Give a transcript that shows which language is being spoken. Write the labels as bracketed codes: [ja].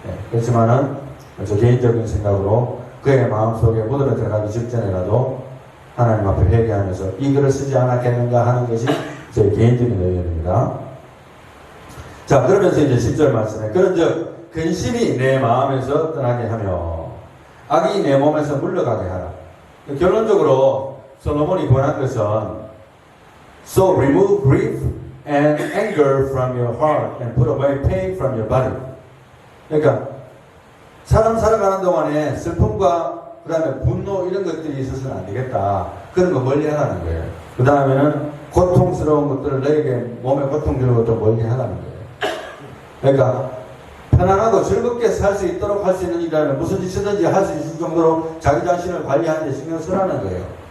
[ko] 그렇지만은 저 개인적인 생각으로 그의 마음속에 무덤에 들어가기 직전에라도 하나님 앞에 회개하면서 이 글을 쓰지 않았겠는가 하는 것이 제 개인적인 의견입니다. 자, 그러면서 이제 10절 말씀에 그런즉 근심이 내 마음에서 떠나게 하며 악이 내 몸에서 물러가게 하라. 결론적으로 솔로몬이 권한 것은 [en] So remove grief and anger from your heart and put away pain from your body. [ko] 그러니까 사람 살아가는 동안에 슬픔과 그 다음에 분노 이런 것들이 있어서는 안 되겠다. 그런 거 멀리 하라는 거예요. 그 다음에는 고통스러운 것들을 너에게 몸에 고통 주는 것도 멀리 하라는 거예요. 그러니까 편안하고 즐겁게 살 수 있도록 할 수 있는 일이라면 무슨 짓이든지 할 수 있을 정도로 자기 자신을 관리하는 데 신경 쓰라는 거예요.